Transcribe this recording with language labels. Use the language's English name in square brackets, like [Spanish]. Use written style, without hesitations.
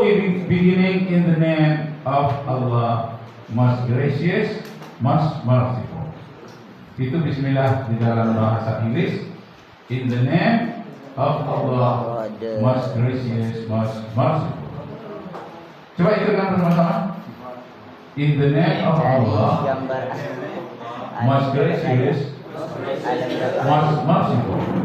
[English] We beginning in the name of Allah, most gracious, most merciful. [Indonesian] Itu Bismillah di dalam bahasa Inggris. [English] In the name of Allah, most gracious, most merciful. [Indonesian] Coba ikutkan bersama-sama. [English] In the name of Allah, [Indonesian] Gambar [English] most gracious, most merciful.